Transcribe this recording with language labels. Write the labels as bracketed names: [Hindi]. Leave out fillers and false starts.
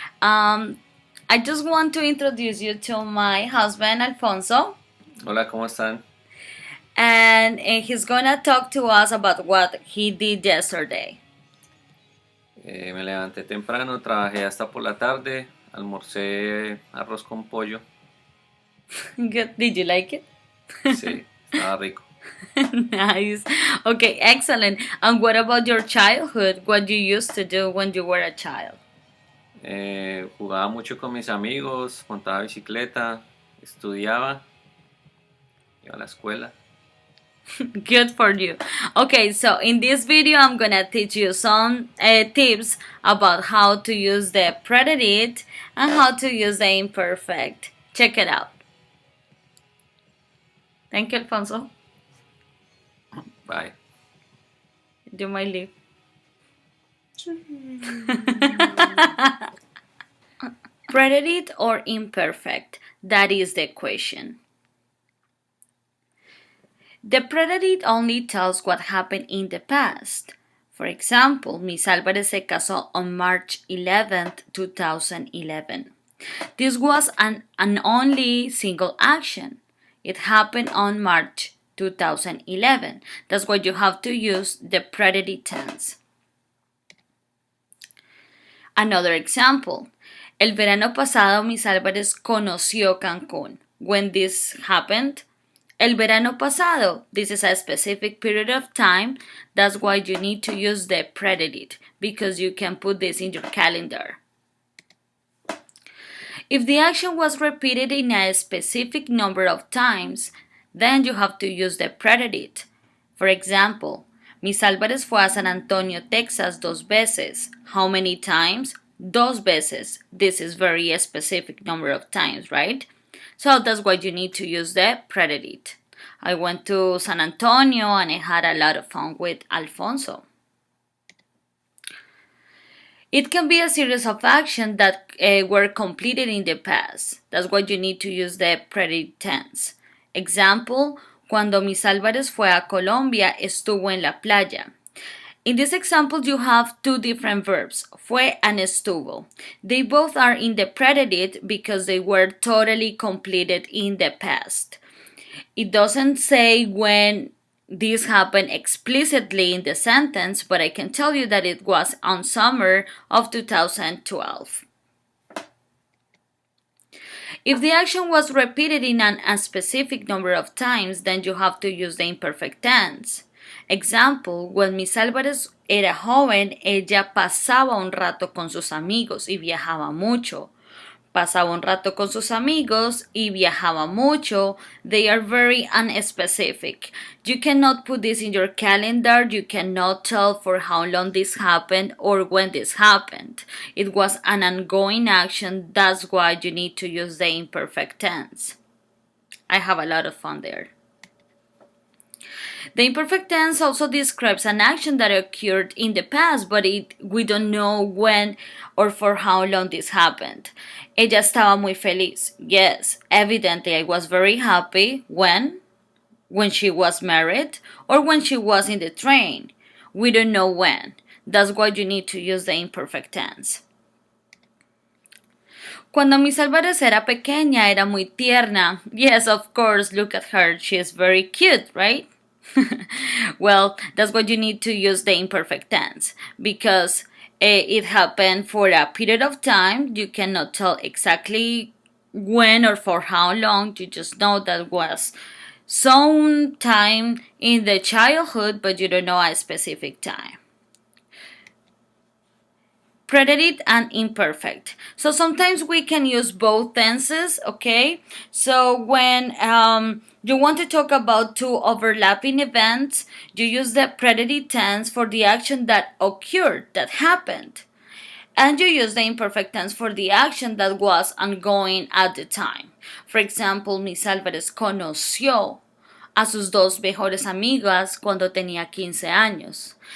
[English] I just want to introduce you to my husband, Alfonso, [Spanish] Hola, ¿cómo están? [English] and he's gonna talk to us about what he did yesterday. [Spanish] Me levanté temprano, trabajé hasta por la tarde, almorcé arroz con pollo. [English] Good. Did you like it? [Spanish] Sí, estaba rico. [English] Nice. Okay, excellent. And what about your childhood? What you used to do when you were a child? [Spanish] Jugaba mucho con mis amigos, montaba bicicleta, estudiaba, iba a la escuela. [English] Good for you. Okay, so in this video, I'm gonna teach you some tips about how to use the preterite and how to use the imperfect. Check it out. Thank you, Alfonso. Bye. You might leave. Preterite or imperfect? That is the question. The preterite only tells what happened in the past. For example, Miss Álvarez [Spanish] se casó [English] on March 11th, 2011. This was an only single action. It happened on March 2011. That's why you have to use the preterite tense. Another example. [Spanish] El verano pasado Miss Álvarez conoció Cancún. [English] When this happened, [Spanish] el verano pasado. [English] This is a specific period of time. That's why you need to use the preterite because you can put this in your calendar. If the action was repeated in a specific number of times, then you have to use the preterite. For example, [Spanish] Miss Álvarez fue a San Antonio, Texas 2 veces. [English] How many times? [Spanish] 2 veces. [English] This is very specific number of times, right? So that's why you need to use the preterite. I went to San Antonio and I had a lot of fun with Alfonso. It can be a series of actions that were completed in the past. That's why you need to use the preterite tense. Example, [Spanish] cuando Miss Álvarez fue a Colombia, estuvo en la playa. [English] In this example, you have two different verbs, fue and estuvo. They both are in the preterite because they were totally completed in the past. It doesn't say when this happened explicitly in the sentence, but I can tell you that it was on summer of 2012. If the action was repeated in a specific number of times, then you have to use the imperfect tense. Example, when [Spanish] Miss Álvarez era joven, ella pasaba un rato con sus amigos y viajaba mucho. Pasaba un rato con sus amigos y viajaba mucho. [English] They are very unspecific. You cannot put this in your calendar. You cannot tell for how long this happened or when this happened. It was an ongoing action. That's why you need to use the imperfect tense. I have a lot of fun there. The imperfect tense also describes an action that occurred in the past, but we don't know when or for how long this happened. [Spanish] Ella estaba muy feliz. [English] Yes, evidently I was very happy. When? When she was married or when she was in the train. We don't know when. That's why you need to use the imperfect tense. [Spanish] Cuando Miss Álvarez era pequeña, era muy tierna. [English] Yes, of course, look at her. She is very cute, right? Well, that's what you need to use the imperfect tense because it happened for a period of time. You cannot tell exactly when or for how long. You just know that was some time in the childhood, but you don't know a specific time. Preterite and imperfect. So sometimes we can use both tenses, okay? So when you want to talk about two overlapping events, you use the preterite tense for the action that occurred, that happened. And you use the imperfect tense for the action that was ongoing at the time. For example, [Spanish] Miss Álvarez conoció a sus 2 mejores amigas cuando tenía 15 años.